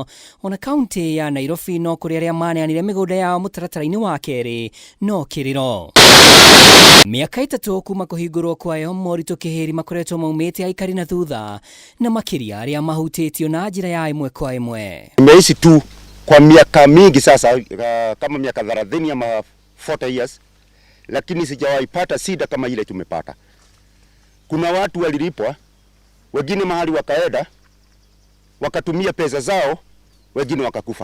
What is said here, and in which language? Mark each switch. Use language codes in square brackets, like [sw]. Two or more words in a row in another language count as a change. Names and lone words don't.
[ki] Ona kaunti ya Nairobi no kũrĩ arĩa maneanire mĩgũnda yao mũtaratara-inĩ wa kerĩ no kĩrĩro. Mĩaka 3 kuma kũhingũrwo kwayo, moritũ kĩhĩri makoretwo maumĩte aikari na thutha na makĩria arĩa mahutĩtio na njĩra ya ĩmwe kwa ĩmwe. [sw] Nimeishi tu kwa miaka mingi sasa, kama miaka 30 ama 40 years, lakini sijawahi pata shida kama ile tumepata. Kuna watu walilipwa, wengine mahali wakaenda, wakatumia pesa zao, wengine wakakufa.